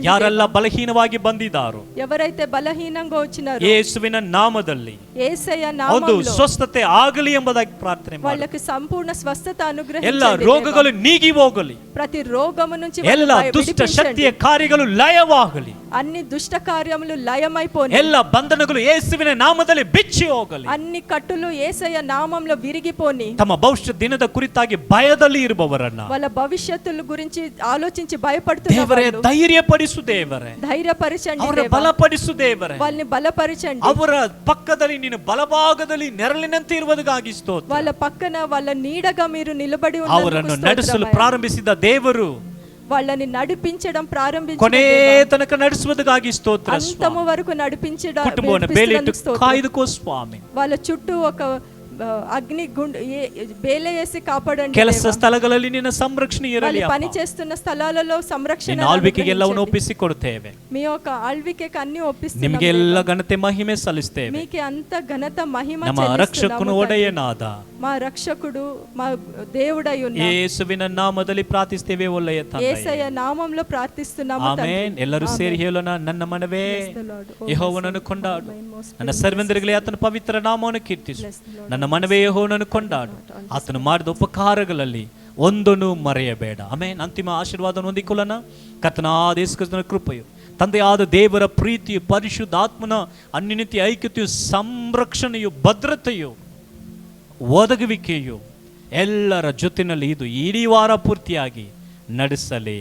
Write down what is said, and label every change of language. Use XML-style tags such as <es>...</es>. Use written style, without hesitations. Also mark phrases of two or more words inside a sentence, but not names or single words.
<kn>ಯಾರೆಲ್ಲ ಬಲಹೀನವಾಗಿ ಬಂದಿದ್ದಾರೋ</kn> <te>ఎవరైతే బలహీనంగా వచ్చినారో</te> <kn>ಯೇಸುವಿನ ನಾಮದಲ್ಲಿ</kn> <te>యేసయ్య</te> <kn>ಒಂದು</kn> <te>నామములో</te> <kn>ಸ್ವಸ್ಥತೆ ಆಗಲಿ ಎಂಬುದಾಗಿ ಪ್ರಾರ್ಥನೆ ಮಾಡಿ.</kn> <te>వాళ్ళకి సంపూర్ణ స్వస్థత</te> <kn>ಎಲ್ಲ</kn> <te>అనుగ్రహించండి.</te> <kn>ರೋಗಗಳು ನೀಗಿ ಹೋಗಲಿ,</kn> <te>ప్రతి రోగము నుంచి</te> <kn>ಎಲ್ಲ</kn> <te>వాళ్ళని</te> <kn>ದುಷ್ಟ</kn> <te>విడిపించండి.</te> <kn>ಶಕ್ತಿಯ ಕಾರ್ಯಗಳು ಲಯವಾಗಲಿ,</kn> <te>అన్ని దుష్ట కార్యములు లయమైపోని,</te> <kn>ಎಲ್ಲ ಬಂಧನಗಳು ಯೇಸುವಿನ ನಾಮದಲ್ಲಿ ಬಿಚ್ಚಿ ಹೋಗಲಿ.</kn> <te>అన్ని కట్టులు యేసయ్య నామంలో విరిగిపోని,</te> <kn>ತಮ್ಮ ಭವಿಷ್ಯ ದಿನದ ಕುರಿತಾಗಿ ಭಯದಲ್ಲಿ ಇರುವವರನ್ನ</kn> <te>వాళ్ళ భవిష్యత్తుల గురించి ఆలోచించి భయపడుతున్న</te> <kn>ದೇವರೇ</kn> <te>వాళ్ళు</te> <kn>ಧೈರ್ಯಪಡಿಸು ದೇವರೇ,</kn> <te>ధైర్యపరచండి</te> <kn>ಅವರ</kn> <te>దేవా.</te> <kn>ಬಲಪಡಿಸು ದೇವರೇ.</kn> <te>వాళ్ళని బలపరచండి.</te> <kn>ಅವರ ಪಕ್ಕದಲ್ಲಿ ನೀನು ಬಲಭಾಗದಲ್ಲಿ ನೆರಳಿನಂತೆ ಇರುವುದಕ್ಕಾಗಿ ಸ್ತೋತ್ರ.</kn> <te>వాళ్ళ పక్కన వాళ్ళ నీడగా మీరు నిలబడి</te> <kn>ಅವರನ್ನು</kn> <te>ఉన్నందుకు</te> <kn>ನಡೆಸಲು</kn> <te>స్తోత్రమయ్యా.</te> <kn>ಪ್ರಾರಂಭಿಸಿದ ದೇವರು</kn> <te>వాళ్ళని నడిపించడం ప్రారంభించిన</te> <kn>ಕೊನೆ</kn> <te>దేవా.</te> <kn>ತನಕ ನಡೆಸುವುದಕ್ಕಾಗಿ ಸ್ತೋತ್ರ</kn> <te>అంతము</te> <kn>ಸ್ವಾಮಿ.</kn> <te>వరకు నడిపించడం</te> <kn>ಕುಟುಂಬವನ್ನು ಬೇಲಿಟ್ಟು ಕಾಯ್ದುಕೋ ಸ್ವಾಮಿ.</kn> <te>వాళ్ళ చుట్టూ ఒక అగ్ని బేల వేసి కాపాడండి</te> <kn>ಕೆಲಸ</kn> <te>దేవా.</te> <kn>ಸ್ಥಳಗಳಲ್ಲಿ ನಿನ್ನ ಸಂರಕ್ಷಣೆ ಇರಲಿ</kn> <te>వాళ్ళు</te> <kn>ಅಪ್ಪ.</kn> <te>ಪನಿ చేస్తున్న స్థలాలలో సంరక్షణ</te> <kn>ನಿನ್ನ ಆಳ್ವಿಕೆಗೆ ಎಲ್ಲವನ್ನು ಒಪ್ಪಿಸಿ ಕೊಡುತ್ತೇವೆ.</kn> <te>మీ యొక్క ఆಳ್వికెకి అన్ని ఒప్పిస్తున్నాం</te> <kn>ನಿಮಗೆಲ್ಲ</kn> <te>దేవా.</te> <kn>ಘನತೆ ಮಹಿಮೆ ಸಲ್ಲಿಸ್ತೇವೆ.</kn> <te>మీకే అంత ఘనత మహిమ</te> <kn>ನಮ್ಮ</kn> <te>చెల్లిస్తున్నాము</te> <kn>ರಕ್ಷಕನು</kn> <te>తండ్రి.</te> <kn>ಒಡೆಯನಾದ</kn> <te>మా రక్షకుడు మా దేవుడై ఉన్న</te> <kn>ಯೇಸುವಿನ ನಾಮದಲ್ಲಿ ಪ್ರಾರ್ಥಿಸ್ತೇವೆ ಒಳ್ಳೆಯ ತಂದೆಯೇ.</kn> <te>యేసయ్య ನಾಮములో ప్రార్థిస్తున్నాము తండ్రి.</te> <kn>ಆಮೆನ್. ಎಲ್ಲರೂ ಸೇರಿ ಹೇಳೋಣ, ನನ್ನ ಮನವೇ</kn> <en>Bless the Lord. Oh,</en> <kn>ಯೆಹೋವನನ್ನು ಕೊಂಡಾಡು,</kn> <en>my most</en> <kn>ನನ್ನ ಸರ್ವೆಂದರಿಗೆ ಆತನ ಪವಿತ್ರ ನಾಮವನ್ನು ಕೀರ್ತಿಸು.</kn> <en>Bless the Lord.</en> <kn>ನನ್ನ ಮನವೇ ಯೆಹೋವನನ್ನು ಕೊಂಡಾಡು, ಆತನು ಮಾಡಿದ ಉಪಕಾರಗಳಲ್ಲಿ ಒಂದನ್ನು ಮರೆಯಬೇಡ. ಆಮೆನ್. ಅಂತಿಮ ಆಶೀರ್ವಾದವನ್ನು ಹೊಂದಿಕೊಳ್ಳೋಣ. ಕರ್ತನಾದ ಯೇಸು ಕ್ರಿಸ್ತನ ಕೃಪೆಯು, ತಂದೆಯಾದ ದೇವರ ಪ್ರೀತಿಯು, ಪರಿಶುದ್ಧಾತ್ಮನ ಅನ್ಯೋನ್ಯತೆಯ ಐಕ್ಯತೆಯು, ಸಂರಕ್ಷಣೆಯು, ಭದ್ರತೆಯು, ಒದಗುವಿಕೆಯು ಎಲ್ಲರ ಜೊತೆಯಲ್ಲಿ ಇದು ಇಡೀ ವಾರ ಪೂರ್ತಿಯಾಗಿ ನಡೆಸಲಿ.</kn>